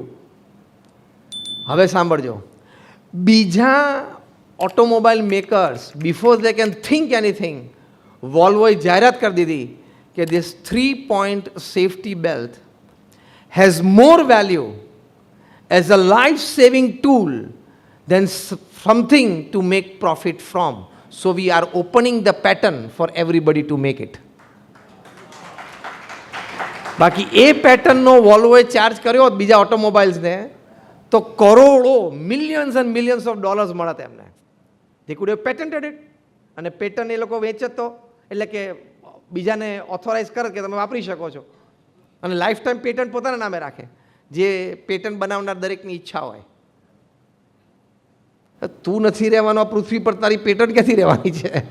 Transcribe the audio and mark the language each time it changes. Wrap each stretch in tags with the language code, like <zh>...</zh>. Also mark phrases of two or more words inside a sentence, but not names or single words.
<gu>હવે સાંભળજો, બીજા</gu> <en>automobile makers before they can think anything,</en> <gu>વોલ્વોએ જાહેરાત કરી દીધી કે</gu> <en>this 3 point safety belt has more value as a life saving tool then something to make profit from. So we are opening the pattern for everybody to make it.</en> <gu>બાકી એ પેટર્નનો વોલ્વોએ ચાર્જ કર્યો હોત બીજા ઓટોમોબાઈલ્સને તો કરોડો,</gu> <en>millions and millions of dollars</en> <gu>મળત એમને.</gu> <en>they could have patented it.</en> <gu>અને પેટર્ન એ લોકો વેચે તો, એટલે કે બીજાને ઓથોરાઇઝ કરે કે તમે વાપરી શકો છો, અને</gu> <en>life time patent</en> <gu>પોતાના નામે રાખે, જે પેટન્ટ બનાવનાર દરેકની ઈચ્છા હોય. તું નથી રહેવાનો આ પૃથ્વી પર, તારી પેટન્ટ ક્યાંથી રહેવાની છે?</gu>